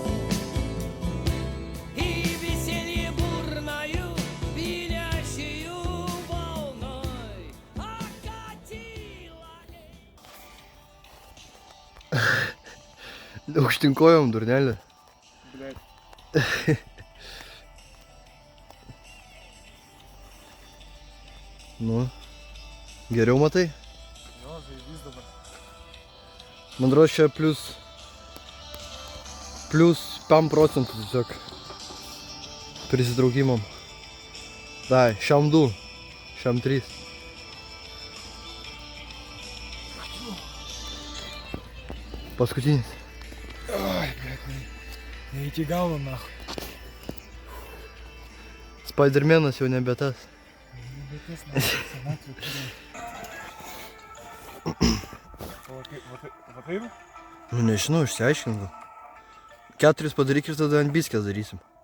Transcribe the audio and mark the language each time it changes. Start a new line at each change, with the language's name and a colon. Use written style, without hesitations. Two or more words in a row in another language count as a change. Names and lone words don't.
Russian: и веселье бурною, пенящую волной окатило.
Lithuanian: Aukštyn kojom, durnelė. Blet. Nu. Geriau matai? Jo, žaidys dabar. Man atrodo, čia plius 5% tiesiog prisitraukimam. Dai, šiam 2, šiam 3. Paskutinis.
Russian: Ой, блядь,
Lithuanian: ne iki galo, nahų. Spidermanas jau nebe tas. Bet tas nahų, senatvė turi. Va taip? Nu nežinau, išsiaiškink gal. 4 padaryk ir tada ant biskės darysim.